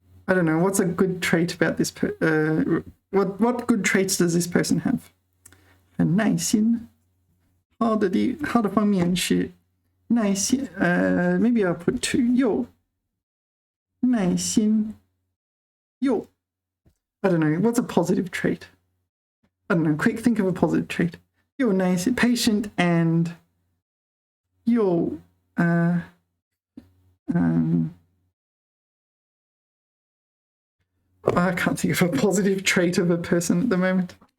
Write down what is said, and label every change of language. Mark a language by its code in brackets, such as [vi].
[en] I don't know, what's a good trait about this what good traits does this person have? [zh] 很耐心。好的方面是耐心， [en] maybe I'll put 2. [zh] 又耐心又 [en] I don't know, what's a positive trait? I don't know, quick, think of a positive trait. You're nice, patient, and you're, I can't think of a positive trait of a person at the moment.